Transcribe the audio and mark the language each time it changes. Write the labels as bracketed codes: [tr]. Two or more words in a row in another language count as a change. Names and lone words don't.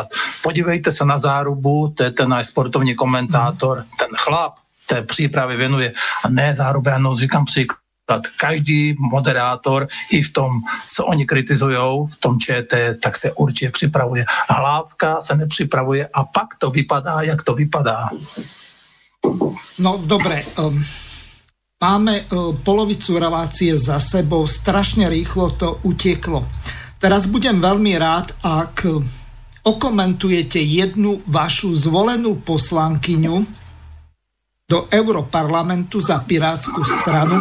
[cs] Podívejte se na Zárubu, to je ten náš sportovní komentátor, ten chlap té přípravy věnuje a ne Zárubu, já říkám příklad. Každý moderátor i v tom, co oni kritizujou, v tom ČT, tak se určitě připravuje. Hlávka se nepřipravuje a pak to vypadá, jak to vypadá. [sk] No dobre, máme polovicu relácie za sebou, strašne rýchlo to utieklo. Teraz budem veľmi rád, ak okomentujete jednu vašu zvolenú poslankyňu do Europarlamentu za Pirátskú stranu.